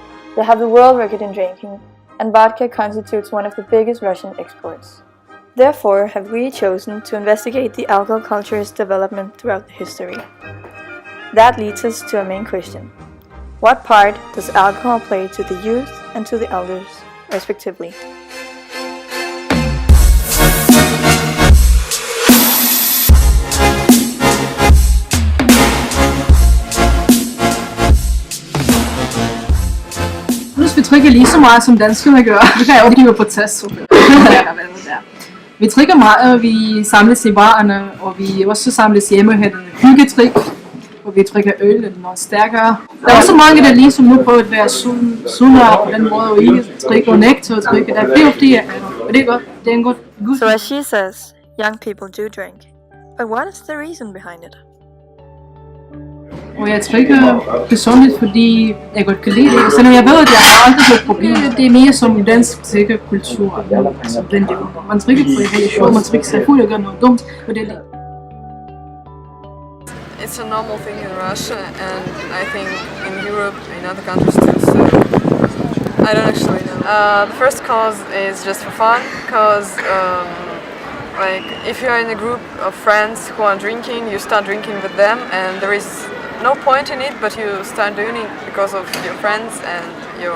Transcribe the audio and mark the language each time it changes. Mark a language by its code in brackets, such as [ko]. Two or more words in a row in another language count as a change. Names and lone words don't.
[en] They have the world record in drinking, and vodka constitutes one of the biggest Russian exports. Therefore, have we chosen to investigate the alcohol culture's development throughout the history. That leads us to our main question. What part does alcohol play to the youth and to the elders, respectively? [da] Vi drikker lige så meget som danskerne gør. Det kan jeg jo give på test. Vi drikker meget, vi samles i barerne, og vi også samles hjemme og har en hyggetrik, og vi drikker øl og stærkere. Der er også mange, der ligesom nu prøver at være sundere på den måde, og ikke drikke og nægte at drikke. Der er flere og flere, og det er godt. Det er en god. [en] So as she says, young people do drink. But what is the reason behind it? [da] Og jeg drikker personligt, fordi jeg godt kan lide det. Selvom jeg ved, at jeg har aldrig et problem. Det er mere som dansk kultur. Altså, man drikker for at have sjov, man drikker sig fuld og gør noget dumt, og det er det. [en] It's a normal thing in Russia, and I think in Europe, in other countries too, so I don't actually know. The first cause is just for fun, because like if you're in a group of friends who are drinking, you start drinking with them, and there is no point in it, but you start doing it because of your friends and your